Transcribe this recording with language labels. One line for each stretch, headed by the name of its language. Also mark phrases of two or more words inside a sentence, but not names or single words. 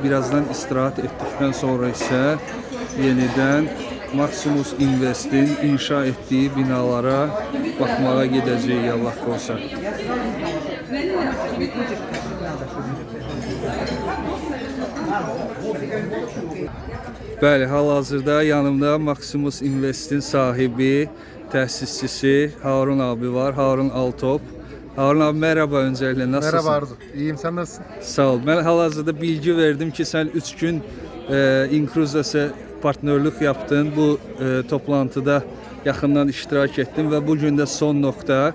Azerbaijani: Birazdan istirahət etdikdən sonra isə yenidən Maximus Invest'in inşa etdiyi binalara baxmağa gedəcəyik, Allah qoysa. Bəli, hal-hazırda yanımda Maximus Invest'in sahibi, təsisçisi Harun abi var, Harun Altop.
Turkish: Harun abi merhaba öncelikle, nasılsın? Merhaba Arzu, iyiyim, sen nasılsın? Sağ ol. Ben hal-hazırda bilgi verdim ki sen 3 gün Incruzers'e partnerlik yaptın. Bu toplantıda yakından iştirak ettin ve bugün de son nokta.